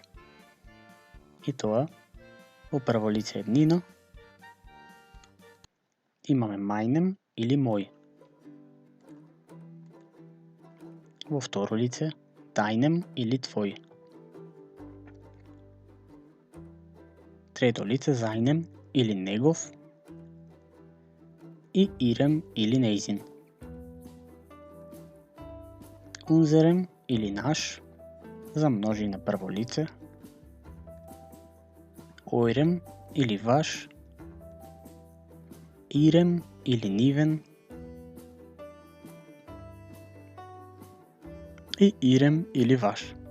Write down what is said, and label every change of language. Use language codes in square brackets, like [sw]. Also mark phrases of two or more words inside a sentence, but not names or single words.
[mk] И тоа, во прво лице еднина, имаме meinem или мој. Во второ лице deinem или твој. Трето лице seinem или негов и ihrem или neizin. Unserem или наш за множина прво лице. Eurem или ваш. Ihrem или нивен. И ihrem или ваш.